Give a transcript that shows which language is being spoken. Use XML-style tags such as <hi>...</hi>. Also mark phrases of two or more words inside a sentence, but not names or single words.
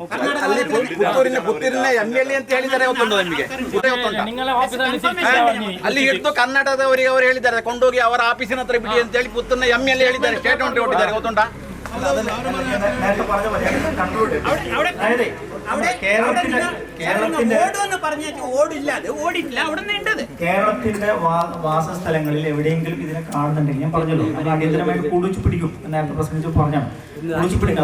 <kn>ಅಲ್ಲಿ ಹಿಡಿದು ಕರ್ನಾಟಕದವರಿಗೆ ಅವರು ಹೇಳಿದ್ದಾರೆ ಕೊಂಡೋಗಿ ಅವರ ಆಫೀಸಿನ ಹತ್ರ ಬಿಡಿ ಅಂತ ಹೇಳಿ ಪುತ್ತೂರಿನ MLA ಹೇಳಿದ್ದಾರೆ. ಸ್ಟೇಟ್ಮೆಂಟ್ ಕೊಟ್ಟಿದ್ದಾರೆ. ಗೊತ್ತುಂಟಾ?</kn> <ml>കേരളത്തിന്റെ വാസസ്ഥലങ്ങളിൽ എവിടെയെങ്കിലും ഇതിനെ കാണുന്നുണ്ടെങ്കിൽ ഞാൻ പറഞ്ഞല്ലോ അത് അടിയന്തരമായിട്ട് കുളിച്ചു പിടിക്കും. നേരത്തെ പ്രസംഗിച്ച് പറഞ്ഞാണ് കുളിച്ചു പിടിക്കും.</ml>